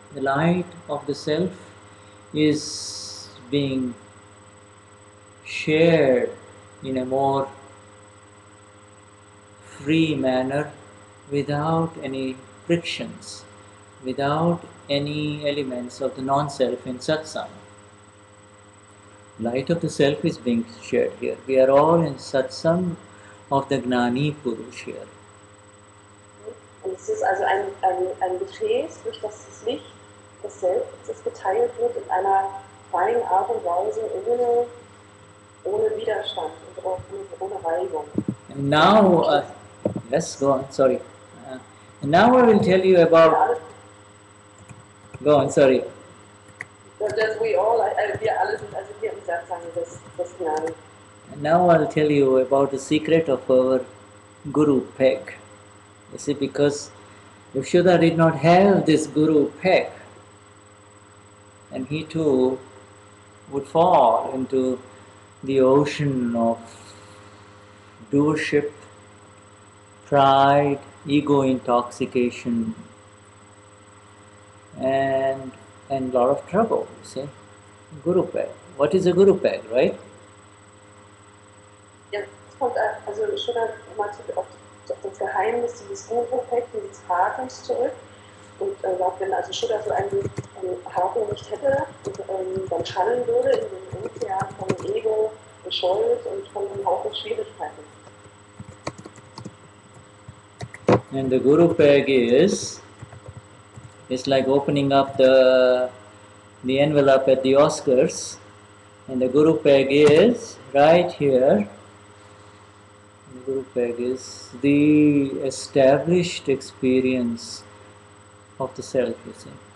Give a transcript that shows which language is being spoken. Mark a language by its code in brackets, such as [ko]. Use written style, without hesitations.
[en] The light of the self is being shared in a more free manner without any frictions, without any elements of the non-self in satsang. Light of the self is being shared here. We are all in satsang of the Gnani Purush here. [de] Und es ist also ein Gefäß, durch das Licht des Selbstes geteilt wird in einer freien Art und Weise, ohne Widerstand und ohne Reibung. [en] And now, let's go on, sorry. And now I will tell you about... Go on, sorry. [de] Dass wir alle sind also hier im Satsang des Gnani. [en] And now I'll tell you about the secret of our Guru peg. You see, because if Shuddha did not have this Guru peg, and he too would fall into the ocean of doership, pride, ego intoxication, and a lot of trouble, you see. Guru peg. What is a Guru peg, right? [de] Jetzt kommt also schon mal auf das Geheimnis dieses Guru-Peg, dieses Hakens zurück. Und sagt, wenn also Shuddha so einen Haken nicht hätte und dann fallen würde in den Ozean von Ego und Schuld und von einem Haufen Schwierigkeiten. [en] And the Guru peg is, it's like opening up the envelope at the Oscars, and the Guru peg is right here. The Guru peg is the established experience of the self, you see.